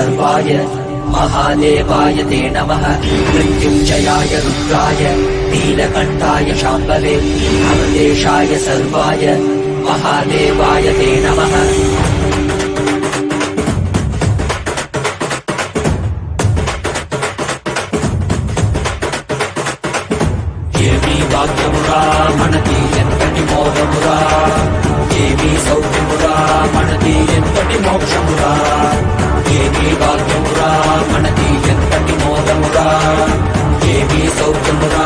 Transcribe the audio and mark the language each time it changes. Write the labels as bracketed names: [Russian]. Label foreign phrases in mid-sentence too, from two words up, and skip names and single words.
[Sanskrit] Sarvaya महादेवाय ते नमः मृत्युञ्जयाय रुद्राय नीलकण्ठाय शाम्भवे अमृतेशाय सर्वाय महादेवाय ते नमः [Telugu] ఏమీ వాక్యమురా మనకి ఎంతటి మోహమురా ఏమీ సౌఖ్యమురా మనకి ఎంతటి మోక్షమురా ఏమీ వాక్యమురా మనకి ఎంతటి మోహమురా ఏమీ సౌఖ్యమురా